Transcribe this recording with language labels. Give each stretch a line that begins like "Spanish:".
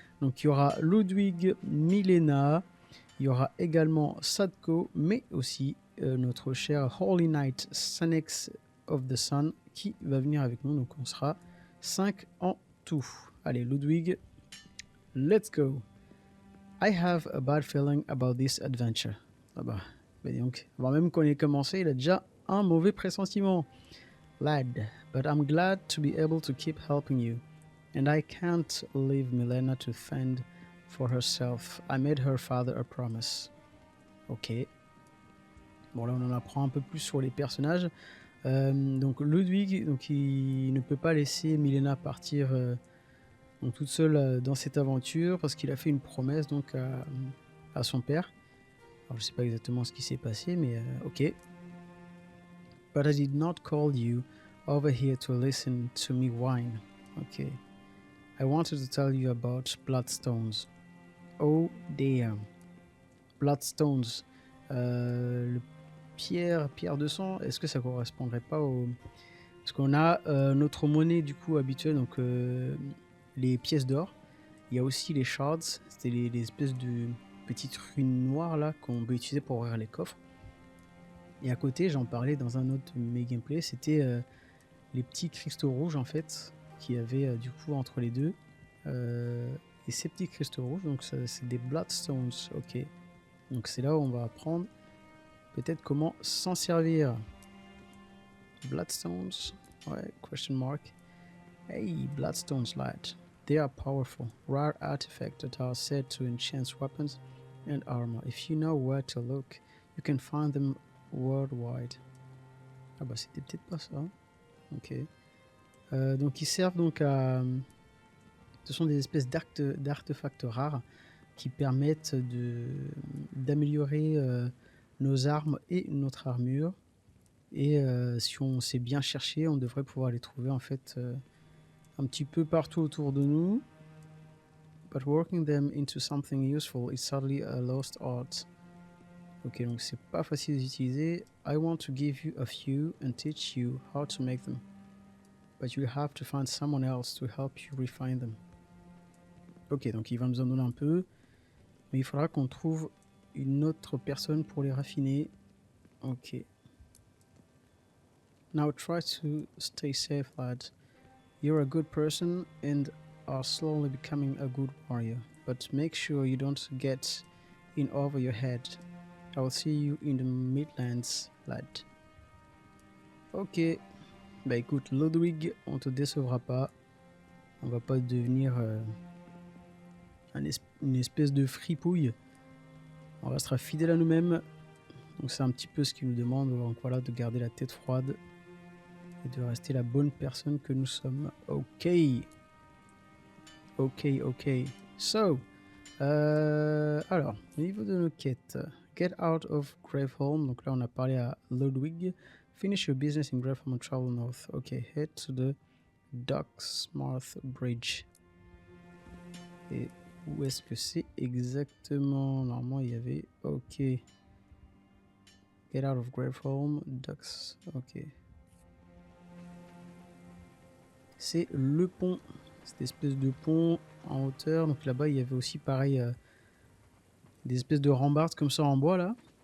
French: Donc il y aura Ludwig, Milena, il y aura également Sadko, mais aussi notre cher Holy Knight Sanex of the Sun qui va venir avec nous. Donc on sera 5 en tout. Allez Ludwig,
English: let's go. I have a bad feeling about this adventure.
French: Ah bah donc, avant même qu'on ait commencé, il a déjà un mauvais pressentiment.
English: Lad, but I'm glad to be able to keep helping you. And I can't leave Milena to fend for herself. I made her father a promise. Ok.
French: Bon, là, on en apprend un peu plus sur les personnages. Donc, Ludwig, donc, il ne peut pas laisser Milena partir donc, toute seule dans cette aventure parce qu'il a fait une promesse donc, à son père. Alors, je ne sais pas exactement ce qui s'est passé, mais ok.
English: But I did not call you over here to listen to me whine. Ok. I wanted to tell you about Bloodstones. Oh damn. Bloodstones.
French: Le pierre de sang, est-ce que ça correspondrait pas au... Parce qu'on a notre monnaie du coup habituelle, donc les pièces d'or. Il y a aussi les shards, c'était les espèces de petites runes noires là qu'on peut utiliser pour ouvrir les coffres. Et à côté, j'en parlais dans un autre de mes gameplays, c'était les petits cristaux rouges en fait, qu'il y avait du coup entre les deux. Et ces petits cristaux rouges, donc c'est des Bloodstones, ok. Donc c'est là où on va apprendre peut-être comment s'en servir.
English: Bloodstones, ouais, question mark. Hey, Bloodstones lad. They are powerful, rare artifacts that are said to enhance weapons and armor. If you know where to look, you can find them worldwide.
French: Ah bah c'était peut-être pas ça. Ok. Donc ils servent donc à... Ce sont des espèces d'artefacts rares qui permettent d'améliorer nos armes et notre armure. Et si on sait bien chercher, on devrait pouvoir les trouver en fait un petit peu partout autour de nous.
English: But working them into something useful is sadly a lost art.
French: Ok, donc c'est pas facile d'utiliser.
English: I want to give you a few and teach you how to make them. But you have to find someone else to help you refine them.
French: Ok, donc il va nous en donner un peu. Mais il faudra qu'on trouve une autre personne pour les raffiner. Ok.
English: Now try to stay safe, lad. You're a good person and are slowly becoming a good warrior. But make sure you don't get in over your head. I will see you in the Midlands, lad. Ok.
French: Bah écoute, Ludwig, on te décevra pas. On va pas devenir une espèce de fripouille. On restera fidèle à nous-mêmes. Donc c'est un petit peu ce qu'il nous demande. Donc voilà, de garder la tête froide et de rester la bonne personne que nous sommes. Ok. Ok, ok. So, alors, au niveau de nos quêtes,
English: get out of Graveholm.
French: Donc là, on a parlé à Ludwig.
English: Finish your business in Graveholm and travel north. Ok, head to the Docksmouth Bridge.
French: Et où est-ce que c'est exactement? Normalement, il y avait...
English: Ok. Get out of Graveholm, Docks... Ok.
French: C'est le pont. Cette espèce de pont en hauteur. Donc là-bas, il y avait aussi pareil des espèces de rambardes comme ça en bois là.